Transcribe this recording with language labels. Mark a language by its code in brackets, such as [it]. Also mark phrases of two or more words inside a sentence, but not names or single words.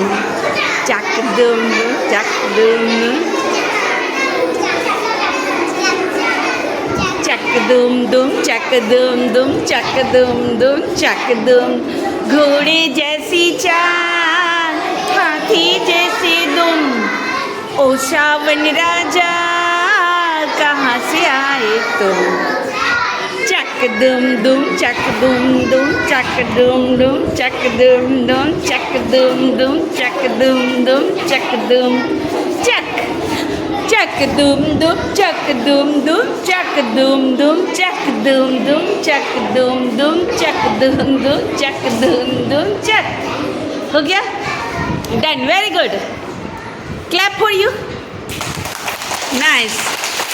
[hi] चक दुम चक दुम चक दुम दुम चक दुम दुम चक दुम दुम चक दुम। घोड़े जैसी चाल हाथी जैसी दुम ओ सावन राजा कहाँ से आए तुम। चक दुम दुम चक दुम दुम चक दुम दुम चक दुम दुम चक दुम दुम चक दुम दुम चक दुम चक चक दुम दुम चक दुम दुम चक दुम दुम चक दुम दुम चक दुम दुम चक दुम दुम चक दुम दुम चक। हो गया [en] done very good clap for you nice.